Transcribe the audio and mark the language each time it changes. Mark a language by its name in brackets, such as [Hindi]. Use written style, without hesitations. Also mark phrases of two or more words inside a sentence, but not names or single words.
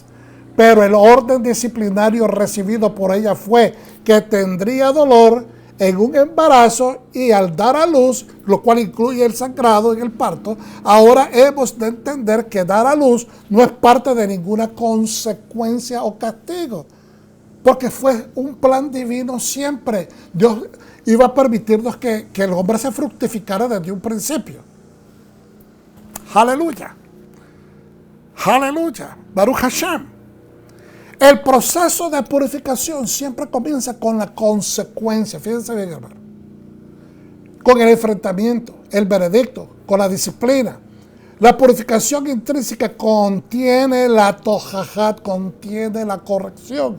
[Spanish] Pero el orden disciplinario recibido por ella fue que tendría dolor en un embarazo y al dar a luz, lo cual incluye el sangrado en el parto. Ahora hemos de entender que dar a luz no es parte de ninguna consecuencia o castigo, porque fue un plan divino siempre. Dios iba a permitirnos que el hombre se fructificara desde un principio. Aleluya. Aleluya. [Hebrew] ברוך השם. [Spanish] El proceso de purificación siempre comienza con la consecuencia. Fíjense bien, hermano. Con el enfrentamiento, el veredicto, con la disciplina. La purificación intrínseca contiene la tojajat, contiene la corrección.